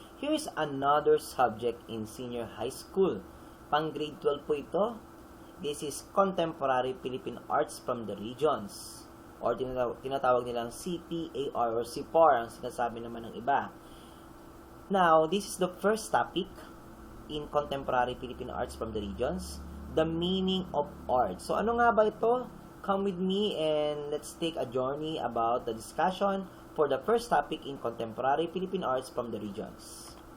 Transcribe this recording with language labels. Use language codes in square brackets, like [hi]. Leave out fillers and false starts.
[en] Here is another subject in senior high school. [tl] Pang grade 12 po ito. [en] This is Contemporary Philippine Arts from the Regions. [tl] Or tinatawag nilang CPAR or CPAR ang sinasabi naman ng iba. [en] Now, this is the first topic in Contemporary Philippine Arts from the Regions. The meaning of art. [tl] So ano nga ba ito? [en] Come with me and let's take a journey about the discussion for the first topic in Contemporary Philippine Arts from the Regions.